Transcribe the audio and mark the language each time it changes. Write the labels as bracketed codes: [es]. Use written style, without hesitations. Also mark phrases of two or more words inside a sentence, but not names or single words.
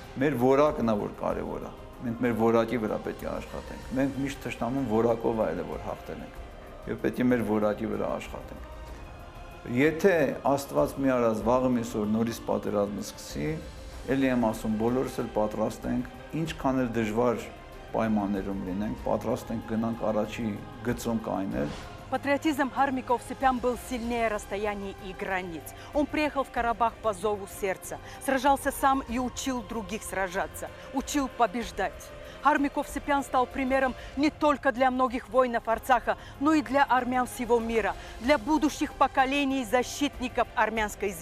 [hy] Մեր որակն է, որ կարևոր է։ Մենք մեր որակի վրա պետք է աշխատենք։ Մենք միշտ թշնամուն որակով այլ է, որ հաղթել ենք։ Եվ պետք է մեր որակի վրա աշխատենք։ Եթե Աստված մի արած վաղը միսօր նորից պատերազմը սկսի, ելի եմ ասում, բոլորս էլ պատրաստ ենք, ինչքան էլ дժվար պայմաններում լինենք, պատրաստ ենք գնանք առաջի գծում կայնել։ [ru] Патриотизм Хармика Овсепян был сильнее расстояний и границ. Он приехал в Карабах по зову сердца, сражался сам и учил других сражаться, учил побеждать. Армик Овсепян стал примером не только для многих воинов Арцаха, но и для армян всего мира, для будущих поколений защитников армянской земли.